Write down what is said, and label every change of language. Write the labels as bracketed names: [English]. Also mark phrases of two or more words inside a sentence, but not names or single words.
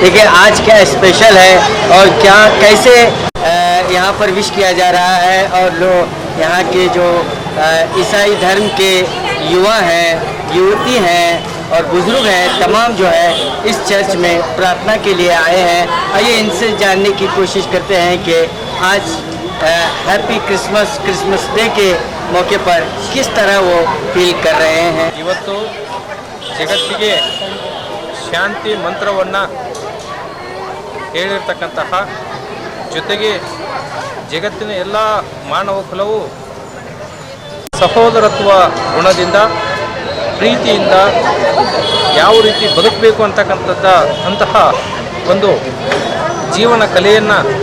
[Hindi] देखिए आज क्या स्पेशल है और क्या कैसे यहाँ पर विश किया जा रहा है, और लोग यहाँ के जो ईसाई धर्म के युवा हैं, युवती हैं और बुजुर्ग हैं, तमाम जो है इस चर्च में प्रार्थना के लिए आए हैं। आइए इनसे जानने की कोशिश करते हैं कि आज [English] Happy Christmas Day [Hindi] के मौके पर किस तरह वो फील कर रहे हैं। [Kannada] ಇವತ್ತು ಜಗತ್ತಿಗೆ ಶಾಂತಿ ಮಂತ್ರವನ್ನು ಹೇಳಿರ್ತಕ್ಕಂತಹ ಜೊತೆಗೆ ಜಗತ್ತಿನ ಎಲ್ಲ ಮಾನವ ಕುಲವು ಸಹೋದರತ್ವ ಗುಣದಿಂದ ಪ್ರೀತಿಯಿಂದ ಯಾವ ರೀತಿ ಬದುಕಬೇಕು ಅಂತಹ ಒಂದು ಜೀವನ ಕಲೆಯನ್ನು